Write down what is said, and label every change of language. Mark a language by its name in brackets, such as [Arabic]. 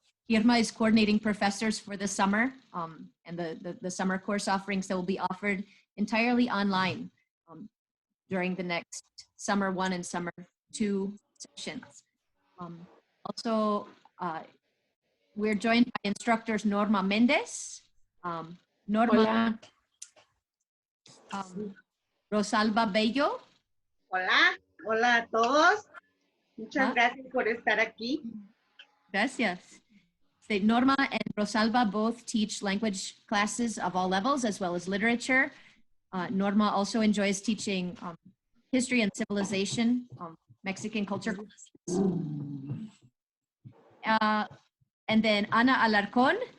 [English] Irma is coordinating professors for the summer and the summer course offerings that will be offered entirely online during the next summer 1 and summer 2 sessions. Also, we're joined by instructors Norma Mendez, Norma, Rosalba Bello. [Spanish] Hola, hola a todos. Muchas gracias por estar aquí. Gracias. [English] Norma and Rosalba both teach language classes of all levels as well as literature. Norma also enjoys teaching history and civilization, Mexican culture. And then Ana Alarcón.